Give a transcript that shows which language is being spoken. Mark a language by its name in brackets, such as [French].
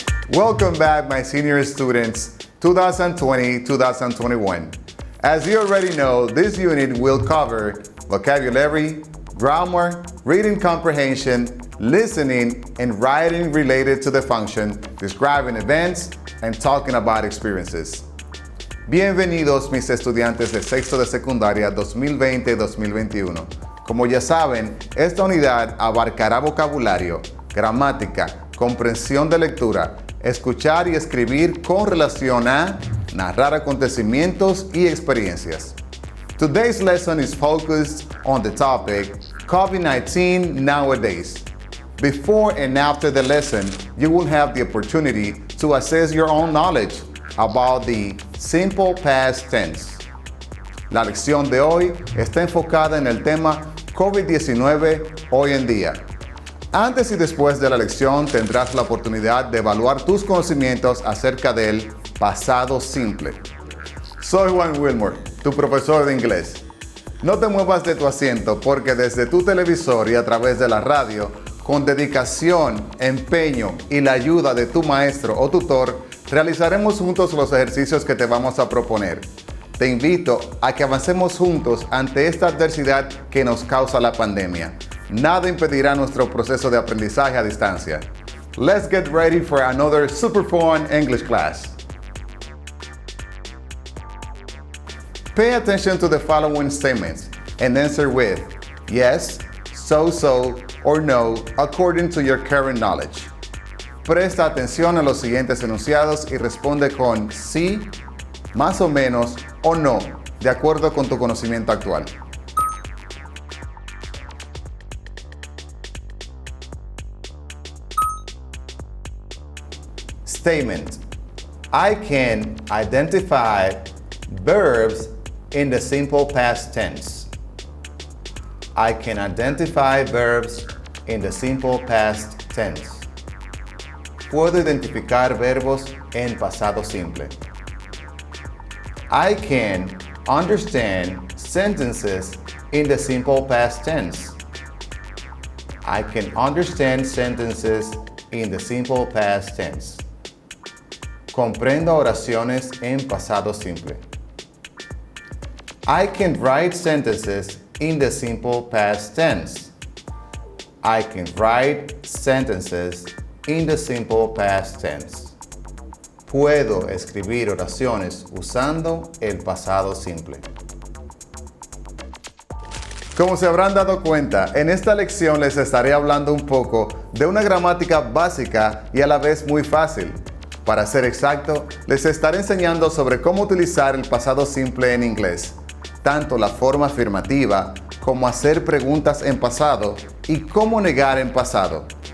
[English] Welcome back, my senior students, 2020-2021. As you already know, this unit will cover vocabulary, grammar, reading comprehension, listening, and writing related to the function, describing events, and talking about experiences. [Spanish] Bienvenidos mis estudiantes de sexto de secundaria 2020-2021. Como ya saben, esta unidad abarcará vocabulario, gramática, comprensión de lectura, escuchar y escribir con relación a narrar acontecimientos y experiencias. [English] Today's lesson is focused on the topic COVID-19 nowadays. Before and after the lesson, you will have the opportunity to assess your own knowledge about the simple past tense. [Spanish] La lección de hoy está enfocada en el tema COVID-19 hoy en día. Antes y después de la lección tendrás la oportunidad de evaluar tus conocimientos acerca del pasado simple. Soy Juan Wilmore, tu profesor de inglés. No te muevas de tu asiento porque desde tu televisor y a través de la radio, con dedicación, empeño y la ayuda de tu maestro o tutor, realizaremos juntos los ejercicios que te vamos a proponer. Te invito a que avancemos juntos ante esta adversidad que nos causa la pandemia. Nada impedirá nuestro proceso de aprendizaje a distancia. [English] Let's get ready for another super fun English class. Pay attention to the following statements and answer with yes, so, or no, according to your current knowledge. [Spanish] Presta atención a los siguientes enunciados y responde con sí, más o menos, o no, de acuerdo con tu conocimiento actual. [English] Statement: I can identify verbs in the simple past tense. I can identify verbs in the simple past tense. [Spanish] Puedo identificar verbos en pasado simple. [English] I can understand sentences in the simple past tense. I can understand sentences in the simple past tense. [Spanish] Comprendo oraciones en pasado simple. [English] I can write sentences in the simple past tense. I can write sentences in the simple past tense. [Spanish] Puedo escribir oraciones usando el pasado simple. Como se habrán dado cuenta, en esta lección les estaré hablando un poco de una gramática básica y a la vez muy fácil. Para ser exacto, les estaré enseñando sobre cómo utilizar el pasado simple en inglés, tanto la forma afirmativa como hacer preguntas en pasado y cómo negar en pasado.